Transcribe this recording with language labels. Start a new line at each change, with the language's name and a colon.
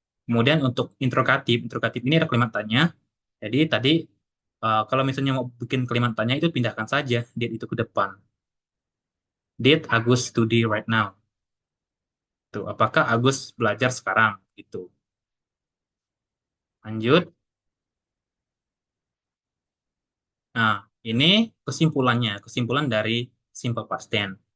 Indonesian: Kemudian untuk interrogatif ini ada kalimat tanya. Jadi tadi kalau misalnya mau bikin kalimat tanya itu pindahkan saja did itu ke depan.
English: Did Agus study right now?
Indonesian: Tuh, apakah Agus belajar sekarang? Gitu. Lanjut. Nah, ini kesimpulan dari simple past tense.